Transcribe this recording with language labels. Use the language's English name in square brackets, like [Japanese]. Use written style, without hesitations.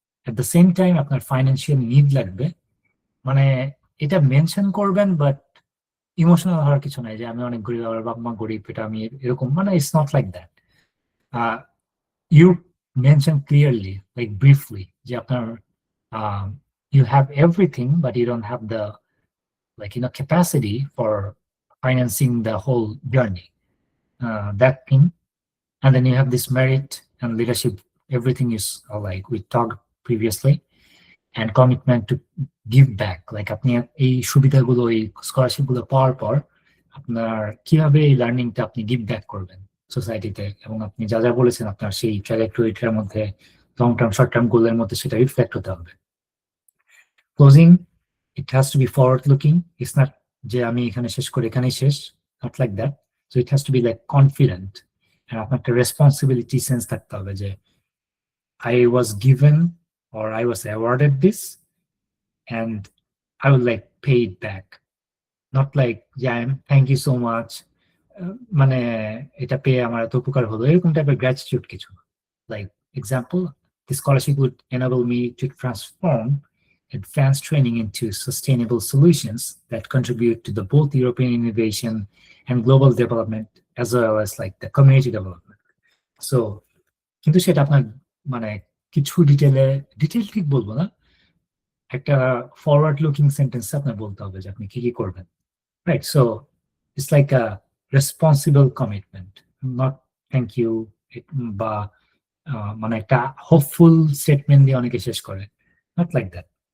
[English] At the same time [Bangla] আপনার financial need লাগবে, মানে এটা মেনশন করবেন বাট ইমোশনাল হওয়ার কিছু নাই যে আমি অনেক গরিব, আমার বাবা মা গরিব, এটা আমি এরকম, মানে [English] It's not like that. You mention clearly, like briefly, [Bangla] যে আপনার [English] you have everything but you don't have the capacity for financing the whole journey, that thing. And then you have this merit and leadership, everything is like we talked previously, and commitment to give back. [Bangla] Like আপনি এই সুবিধাগুলো, এই scholarship গুলো পাওয়ার পর আপনার কিভাবে এই লার্নিংটা আপনি গিভ ব্যাক করবেন সোসাইটিতে, এবং আপনি যা যা বলেছেন আপনার সেই ট্র্যাজেক্টরিটার মধ্যে লং টার্ম শর্ট টার্ম গোলের মধ্যে সেটা রিফ্লেক্ট হতে হবে। [English] Closing, it has to be forward looking. [Bangla] It's not যে আমি এখানে শেষ করে এখানেই শেষ, not like that. [English] So it has to be like confident, and [Bangla] আপনার একটা রেসপন্সিবিলিটি সেন্স থাকতে হবে যে [English] I was given or I was awarded this and I will like pay it back, not like thank you so much, [Bangla] মানে এটা পেয়ে আমার এত উপকার হলো, এরকম টাইপের গ্র্যাটিটিউড কিছু। [English] Like example, the scholarship would enable me to transform advanced training into sustainable solutions that contribute to the both European innovation and global development, as well as like the community development. [Bangla] So কিন্তু সেটা আপনার মানে কিছু detail ঠিক বলবো না, একটা forward looking sentence আপনার বলতে হবে যে আপনি কি কি করবেন, right? [English] so it's like a responsible commitment, not thank you [Bangla] বা মানে একটা হোপফুল স্টেটমেন্ট দিয়ে অনেকে শেষ করে, [English] Not like that.